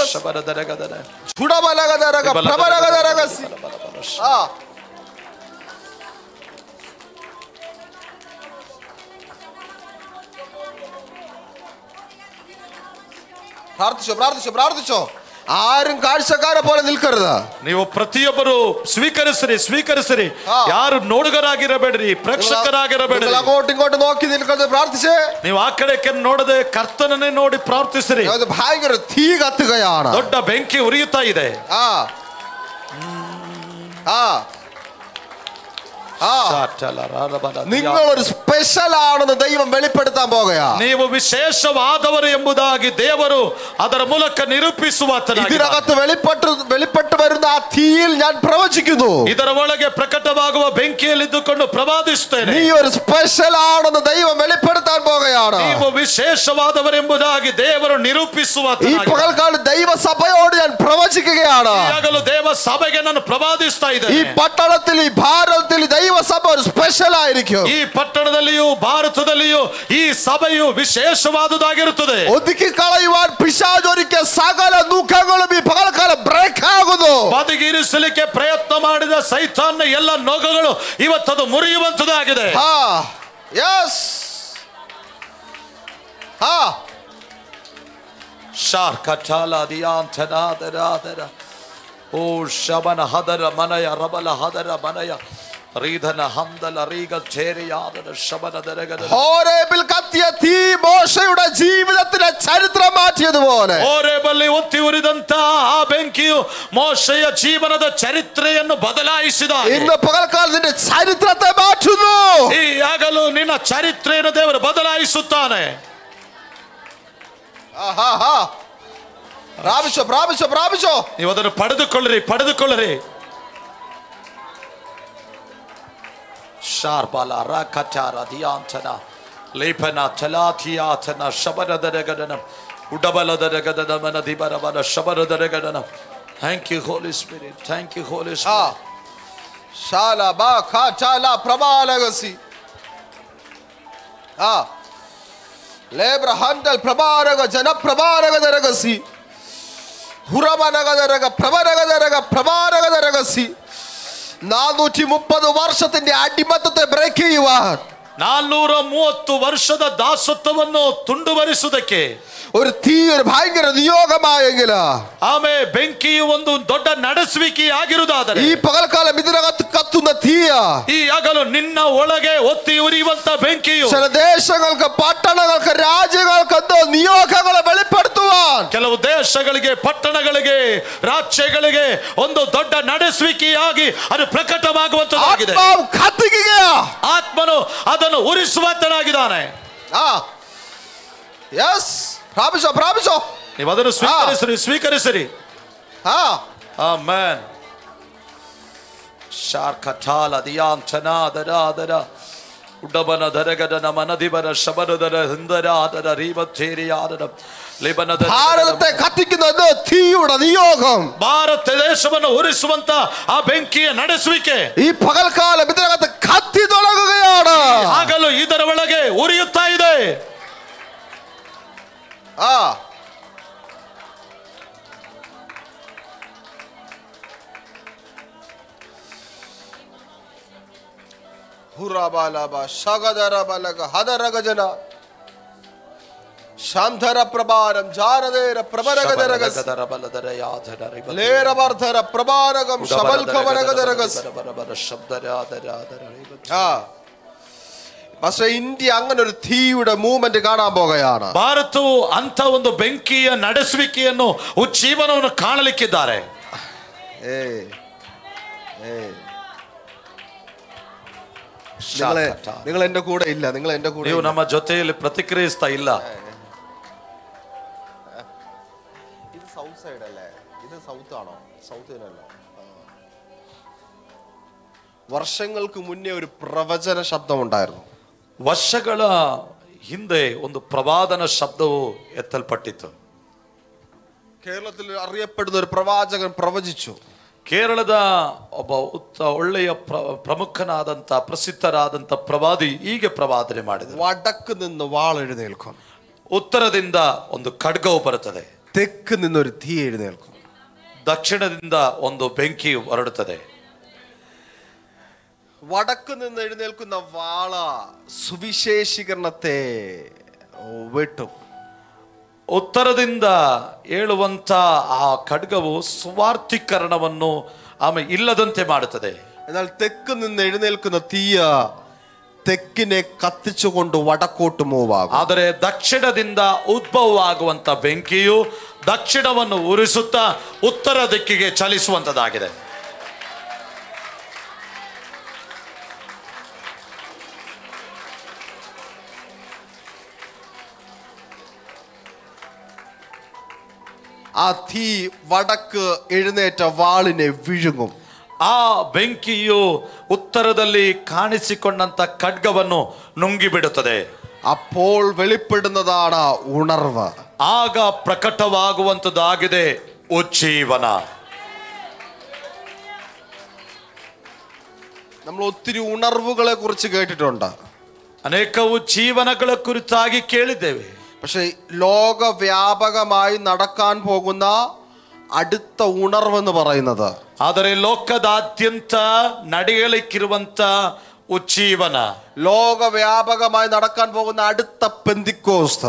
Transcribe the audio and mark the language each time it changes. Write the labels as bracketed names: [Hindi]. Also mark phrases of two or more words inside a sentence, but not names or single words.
[Malayalam] ಶಬರದರಗದನ ಚುಡಬಲಗದರಗ ಪ್ರಬಲಗದರಗಸಿ. പ്രാർത്ഥിച്ചോ പ്രാർത്ഥിച്ചോ പ്രാർത്ഥിച്ചോ. ആരും കാഴ്ചക്കാരെ പോലെ നിൽക്കരുത്. [Kannada] ನೀವು ಪ್ರತಿಯೊಬ್ಬರು ಸ್ವೀಕರಿಸಿರಿ ಸ್ವೀಕರಿಸಿರಿ. ಯಾರು ನೋಡುಗರಾಗಿರಬೇಡ್ರಿ, ಪ್ರೇಕ್ಷಕರಾಗಿರಬೇಡ್ರಿ. [Malayalam] അങ്ങോട്ടും ഇങ്ങോട്ടും നോക്കി നിൽക്കരുത്. പ്രാർത്ഥിച്ചേ. [Kannada] ನೀವು ಆ ಕಡೆಗೆ ನೋಡದೆ ಕರ್ತನನ್ನೇ ನೋಡಿ ಪ್ರಾರ್ಥಿಸಿರಿ. [Malayalam] ഭയങ്കര തീ കത്തുകയാണ്. [Kannada] ದೊಡ್ಡ ಬೆಂಕಿ ಉರಿಯುತ್ತಾ ಇದೆ. [Malayalam] നിങ്ങൾ ഒരു സ്പെഷ്യൽ ആണെന്ന് ദൈവം വെളിപ്പെടുത്താൻ പോകുകയാണ്. [Kannada] ನೀವು ವಿಶೇಷವಾದವರು ಎಂಬುದಾಗಿ ದೇವರು ಅದರ ಮೂಲಕ ನಿರೂಪಿಸುವಾತನಾಗಿದ್ದಾನೆ. [Malayalam] ഇതിനകത്ത് വെളിപ്പെട്ടു വരുന്ന ആ തീയിൽ ഞാൻ പ്രവചിക്കുന്നു. [Kannada] ಇದರ ಒಳಗೆ ಪ್ರಕಟವಾಗುವ ಬೆಂಕಿಯಲ್ಲಿ ಇದ್ದುಕೊಂಡು ಪ್ರವಾದಿಸುತ್ತೇನೆ. [Malayalam] നീ ഒരു സ്പെഷ്യൽ ആണെന്ന് ദൈവം വെളിപ്പെടുത്താൻ പോകുകയാണ്. [Kannada] ನೀವು ವಿಶೇಷವಾದವರು ಎಂಬುದಾಗಿ ದೇವರು ನಿರೂಪಿಸುವಾತನಾಗಿದ್ದಾನೆ. [Malayalam] ഈ പകൽക്കാലം ദൈവസഭയോട് ഞാൻ പ്രവചിക്കുകയാണ്. [Kannada] ಈಗಲೂ ದೇವ ಸಭೆಗೆ ನಾನು ಪ್ರವಾದಿಸ್ತಾ ಇದ್ದೇನೆ. [Malayalam] ഈ പട്ടണത്തിൽ, ഈ ഭാരതത്തിൽ ദൈവസഭ ഒരു സ്പെഷ്യൽ ആയിരിക്കും. [Kannada] ಈ ಪಟ್ಟಣದಲ್ಲಿಯೂ ಭಾರತದಲ್ಲಿಯೂ ಈ ಸಭೆಯು ವಿಶೇಷವಾದುದಾಗಿರುತ್ತದೆ. [Malayalam] ഒതുക്കി കളയുവാൻ പിശാചൊരുക്കിയ സകല ദുഃഖങ്ങളും ഈ പകൽക്കാലം ബ്രേക്ക് ആകുന്നു. [Kannada] ಬದಿಗಿರಿಸಲಿಕ್ಕೆ ಪ್ರಯತ್ನ ಮಾಡಿದ ಸೈತಾನ್ನ ಎಲ್ಲ ನೋಗಗಳು ಇವತ್ತದು ಮುರಿಯುವಂತದಾಗಿದೆ. ಶಾರ್ ಕಚಾಲ ದಿಯಾಂತನಾದರಾದರ ಓ ಶಬನ ಹದರ ಮನಯ ರಬಲ ಹದರ ಮನಯ ರೀಧನ ಹಂದಲ ರೀಗ ಛೇರಿಯಾದರ ಶಬನ ದರಗದ [Malayalam] ഹോരേബിൽ കത്തിയ തീ മോശയുടെ ജീവിതത്തിലെ ചരിത്രം മാറ്റിയതുപോലെ [Kannada] ಹೋರೇಬಲ್ಲಿ ಒತ್ತಿ ಉರಿದಂತ ಆ ಬೆಂಕಿಯು ಮೋಶೆಯ ಜೀವನದ ಚರಿತ್ರೆಯನ್ನು ಬದಲಾಯಿಸಿದ. [Malayalam] ഇന്ന് പകൽക്കാലത്തിന്റെ ചരിത്രത്തെ മാറ്റുന്നു. [Kannada] ಈ ಆಗಲು ನಿನ್ನ ಚರಿತ್ರೆಯನ್ನು ದೇವರು ಬದಲಾಯಿಸುತ್ತಾನೆ. [Malayalam] പ്രാപിച്ചോ പ്രാപിച്ചോ പ്രാപിച്ചോ. [Kannada] ನೀವು ಅದನ್ನು ಪಡೆದುಕೊಳ್ಳಿರಿ ಪಡೆದುಕೊಳ್ಳಿರಿ. ಶಾರ್ಬಲ ರಾಕಚಾರ ದಿಯಾಂತನ ಲೇಪನ ಚಲಾಥಿಯಾಥನ ಶಬರದರಗದನ ಉಡಬಲದರಗದನ ಮನದಿ ಬರಬರ ಶಬರದರಗದನ. [English] Thank you Holy Spirit, thank you Holy Spirit. ಶಾಲ ಬಾ ಖಾ ಚಾಲ ಪ್ರಬಲಗಸಿ ಲೇಬ್ರ ಹಂಡಲ್ ಪ್ರಬಾರಗ ಜನ ಪ್ರಬಾರಗದರಗಸಿ ಹುರಬನಗದರಗ ಪ್ರಬರಗದರಗ ಪ್ರಬಾರಗದರಗಸಿ [Malayalam] 430 വർഷത്തിന്റെ അടിമത്തത്തെ ബ്രേക്ക് ചെയ്യുവാൻ, [Kannada] 430 ವರ್ಷದ ದಾಸತ್ವವನ್ನು ತುಂಡುವರಿಸುವುದಕ್ಕೆ [Malayalam] ഒരു തീ, ഒരു ഭയങ്കര നിയോഗമായെങ്കിൽ [Kannada] ಆಮೇ ಬೆಂಕಿಯು ಒಂದು ದೊಡ್ಡ ನಡೆಸುವಿಕೆ ಆಗಿರುವುದಾದರೆ [Malayalam] ഈ പകൽക്കാലം ഇതിനകത്ത് കത്തുന്ന തീയ [Kannada] ಈ ಆಗಲು ನಿನ್ನ ಒಳಗೆ ಒತ್ತಿ ಉರಿಯುವಂತ ಬೆಂಕಿಯು [Malayalam] ചില ദേശങ്ങൾക്ക്, പട്ടണങ്ങൾക്ക്, രാജ്യങ്ങൾക്ക് എന്തോ നിയോഗങ്ങളെ വെളിപ്പെടുത്തുവാൻ, [Kannada] ಕೆಲವು ದೇಶಗಳಿಗೆ, ಪಟ್ಟಣಗಳಿಗೆ, ರಾಜ್ಯಗಳಿಗೆ ಒಂದು ದೊಡ್ಡ ನಡೆಸುವಿಕೆಯಾಗಿ ಅದು ಪ್ರಕಟವಾಗುವಂತದ್ದಾಗಿದೆ. ಆತ್ಮನು ಅದನ್ನು ಉರಿಸುವಂತನಾಗಿದ್ದಾನೆ. [Malayalam] പ്രാപിച്ചോ പ്രാപിച്ചോ. [Kannada] ನೀವು ಅದನ್ನು ಸ್ವೀಕರಿಸಿರಿ ಸ್ವೀಕರಿಸಿರಿ. ಆಮೆನ್. ಶಾರ್ಕಟಾಲ ದಿಯಾಂತನಾದರಾದರ ಉಡಬನ ದರಗದನ ಮನದಿಬರ ಶಬರದರ ಹಿಂದರಾದರ ರೀಮಥೇರಿಯಾದರ ಲಿಬನದ [Malayalam] ഭാരതത്തെ കത്തിക്കുന്നത് തീയുടെ നിയോഗം. [Kannada] ಭಾರತ ದೇಶವನ್ನು ಉರಿಸುವಂತ ಆ ಬೆಂಕಿಯ ನಡೆಸುವಿಕೆ [Malayalam] ഈ പകൽക്കാലം ഇതിനകത്ത് കത്തി തുടങ്ങുകയാണ്. [Kannada] ಆಗಲೂ ಇದರ ಒಳಗೆ ಉರಿಯುತ್ತಾ ಇದೆ. ಹುರಬಾಲಬ ಶಗದರ ಬಲಗ ಹದರಗಜನ ಶಾಂಧರ ಪ್ರಭಾರಂ ಜಾರದೇರ ಪ್ರಬರಗದರಗಸ ಲೇರವರ್ಧರ ಪ್ರಭಾರಗಂ ಶಬಲ್ಕವರಗದರಗಸ. [Malayalam] പക്ഷേ ഇന്ത്യ അങ്ങനെ ഒരു തീയുടെ മൂവ്മെന്റ് കാണാൻ പോകുകയാണ്. [Kannada] ಭಾರತವು ಅಂತ ಒಂದು ಬೆಂಕಿಯ ನಡೆಸುವಿಕೆಯನ್ನು ಉಜ್ಜೀವನವನ್ನು ಕಾಣಲಿಕ್ಕಿದ್ದಾರೆ. [Malayalam] നിങ്ങൾ എന്റെ കൂടെ ಇಲ್ಲ, നിങ്ങൾ എന്റെ കൂടെ [Kannada] ನೀವು ನಮ್ಮ ಜೊತೆಯಲ್ಲಿ ಪ್ರತಿಕ್ರಿಯಿಸ್ತಾ ಇಲ್ಲ. [Malayalam] ഇത് [English] south side [Malayalam] അല്ലേ? ഇത് സൗത്ത് ആണോ? സൗത്തിനല്ല. വർഷങ്ങൾക്ക് മുന്നേ ഒരു പ്രവചന ശബ്ദം ഉണ്ടായിരുന്നു. [Kannada] ವರ್ಷಗಳ ಹಿಂದೆ ಒಂದು ಪ್ರವಾದನ ಶಬ್ದವು ಎತ್ತಲ್ಪಟ್ಟಿತು. [Malayalam] കേരളത്തിൽ അറിയപ്പെടുന്ന ഒരു പ്രവാചകൻ പ്രവചിച്ചു. [Kannada] ಕೇರಳದ ಒಬ್ಬ ಒಳ್ಳೆಯ ಪ್ರಮುಖನಾದಂತ ಪ್ರಸಿದ್ಧರಾದಂತ ಪ್ರವಾದಿ ಹೀಗೆ ಪ್ರವಾದನೆ ಮಾಡಿದರು. [Malayalam] വടക്ക് നിന്ന് വാൾ എഴുന്നേൽക്കും, [Kannada] ಉತ್ತರದಿಂದ ಒಂದು ಖಡ್ಗವು ಬರುತ್ತದೆ, [Malayalam] തെക്ക് നിന്നൊരു തീ എഴുന്നേൽക്കും, [Kannada] ದಕ್ಷಿಣದಿಂದ ಒಂದು ಬೆಂಕಿ ಹೊರಡುತ್ತದೆ. [Malayalam] വടക്ക് നിന്ന് എഴുന്നേൽക്കുന്ന വാള സുവിശേഷീകരണത്തെ വെട്ടും. [Kannada] ಉತ್ತರದಿಂದ ಏಳುವಂತ ಆ ಖಡ್ಗವು ಸ್ವಾರ್ಥೀಕರಣವನ್ನು ಇಲ್ಲದಂತೆ ಮಾಡುತ್ತದೆ. [Malayalam] എന്നാൽ തെക്ക് നിന്ന് എഴുന്നേൽക്കുന്ന തീയ തെക്കിനെ കത്തിച്ചുകൊണ്ട് വടക്കോട്ട് മൂവ് ആകും. [Kannada] ಆದರೆ ದಕ್ಷಿಣದಿಂದ ಉದ್ಭವವಾಗುವಂತ ಬೆಂಕಿಯು ದಕ್ಷಿಣವನ್ನು ಉರಿಸುತ್ತಾ ಉತ್ತರ ದಿಕ್ಕಿಗೆ ಚಲಿಸುವಂತದ್ದಾಗಿದೆ. [Malayalam] ആ തീ വടക്ക് എഴുന്നേറ്റ വാളിനെ വിഴുങ്ങും. [Kannada] ಆ ಬೆಂಕಿಯು ಉತ್ತರದಲ್ಲಿ ಕಾಣಿಸಿಕೊಂಡಂತ ಖಡ್ಗವನ್ನು ನುಂಗಿಬಿಡುತ್ತದೆ. [Malayalam] അപ്പോൾ വെളിപ്പെടുന്നതാണ് ഉണർവ്. [Kannada] ಆಗ ಪ್ರಕಟವಾಗುವಂತದ್ದಾಗಿದೆ ಉಜ್ಜೀವನ. [Malayalam] നമ്മൾ ഒത്തിരി ഉണർവുകളെ കുറിച്ച് കേട്ടിട്ടുണ്ട്, [Kannada] ಅನೇಕ ಉಜ್ಜೀವನಗಳ ಕುರಿತಾಗಿ ಕೇಳಿದ್ದೇವೆ. [Malayalam] പക്ഷെ ലോകവ്യാപകമായി നടക്കാൻ പോകുന്ന അടുത്ത ഉണർവെന്ന് പറയുന്നത്, [Kannada] ಆದರೆ ಲೋಕದಾದ್ಯಂತ ನಡೆಯಲಿಕ್ಕಿರುವಂತ ಉಜ್ಜೀವನ, [Malayalam] ലോകവ്യാപകമായി നടക്കാൻ പോകുന്ന അടുത്ത പെന്തിക്കോസ്ത്,